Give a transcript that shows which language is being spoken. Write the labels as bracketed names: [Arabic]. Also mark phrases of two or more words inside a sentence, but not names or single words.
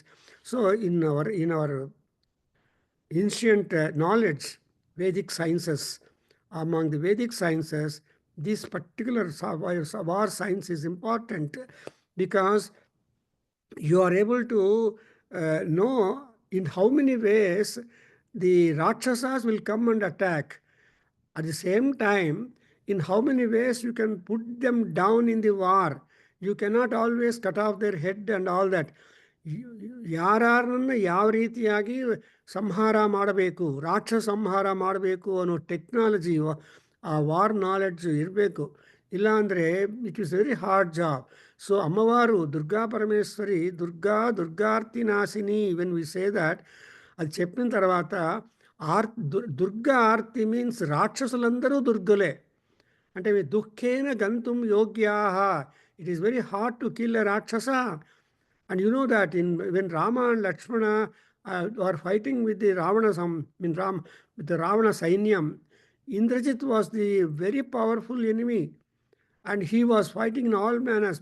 [English] So in our ancient knowledge, Vedic sciences, among the Vedic sciences, this particular war science is important because you are able to know in how many ways the Rakshasas will come and attack. At the same time, in how many ways you can put them down in the war. You cannot always cut off their head and all that. [Kannada] ಯಾರನ್ನ ಯಾವ ರೀತಿಯಾಗಿ ಸಂಹಾರ ಮಾಡಬೇಕು, ರಾಕ್ಷಸ ಸಂಹಾರ ಮಾಡಬೇಕು ಅನ್ನೋ ಟೆಕ್ನಾಲಜಿ, ಆ [English] war knowledge [Kannada] ಇರಬೇಕು. ಇಲ್ಲಾಂದರೆ [English] It is very hard job. So [Kannada] ಅಮ್ಮವಾರು ದುರ್ಗಾ ಪರಮೇಶ್ವರಿ, ದುರ್ಗಾರ್ತಿ ನಾಶಿನಿ, [English] when we say that, [Telugu] అది చెప్పిన తర్వాత దుర్గా ఆర్తి మీన్స్ రాక్షసులందరూ దుర్గులే. [Sanskrit] అంటే దుఃఖేన గంతుం యోగ్యాః. [English] It is very hard to kill a Rakshasa. And you know that when Rama and Lakshmana were fighting with the with the Ravana Sainyam, Indrajit was the very powerful enemy, and he was fighting in all manners.